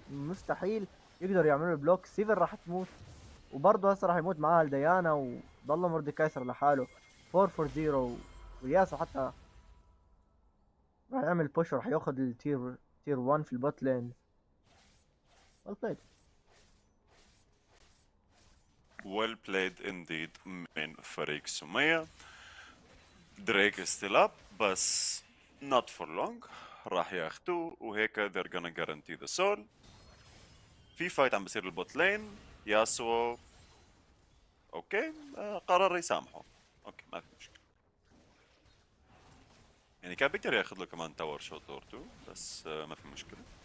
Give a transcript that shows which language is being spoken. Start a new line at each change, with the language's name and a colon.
Arabic: مستحيل يقدر يعملوا بلوك. سيفر راح تموت، وبرضه هسه راح يموت معاها الديانا، وضل مورديكايسر لحاله 4 فور 0. وياسو حتى راح يعمل بوش، وراح ياخذ تير 1 في البوت لين.
English: well played. Well played indeed
Arabic: من فريق سمية.
English: Drake is still up بس not for long.
Arabic: راح ياخدوه وهيك
English: they're gonna guarantee the soul.
Arabic: في فايت عم بصير البوت لين. ياسو اوكي قرر يسامحه. اوكي ما في مشكلة. يعني كان بيقدر ياخذ له كمان تاور شوت اور تو بس ما في مشكلة.